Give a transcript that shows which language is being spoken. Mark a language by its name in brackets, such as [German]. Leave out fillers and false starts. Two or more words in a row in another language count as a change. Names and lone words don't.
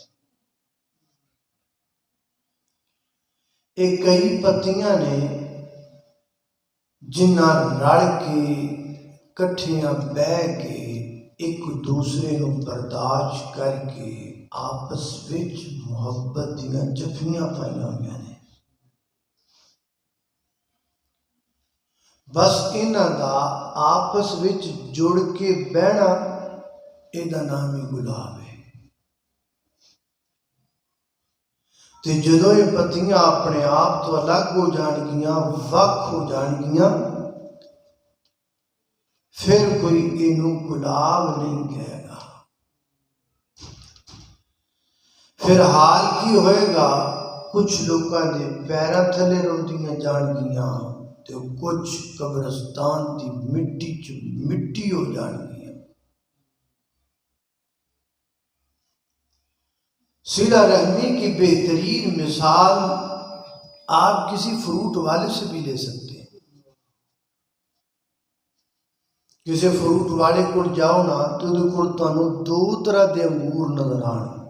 [Punjabi] ایک کئی پتیاں نے جنہاں رل کے کٹھیاں بہ کے ایک دوسرے نو برداشت کر کے آپس وچ محبت دیاں جفیاں پائیاں ہوئیاں نے، بس انہاں دا آپس وچ جڑ کے بہنا ایدہ نام ہی گلاب ہے۔ تے جدوں یہ پتیاں اپنے آپ تو الگ ہو جان گیاں، وق ہو جان گیاں، پھر کوئی انہوں گلاب نہیں کہے گا۔ پھر حال کی ہوئے گا، کچھ لوگاں دے پیراں تھلے روندیاں جان گیاں، تے کچھ قبرستان دی مٹی چ مٹی ہو جان گیاں۔ [Urdu] صلہ رحمی کی بہترین مثال آپ کسی فروٹ والے سے بھی لے سکتے ہیں۔ [Punjabi] کسی فروٹ والے کو جاؤ نا تو تانوں دو طرح دے انگور نظر آن،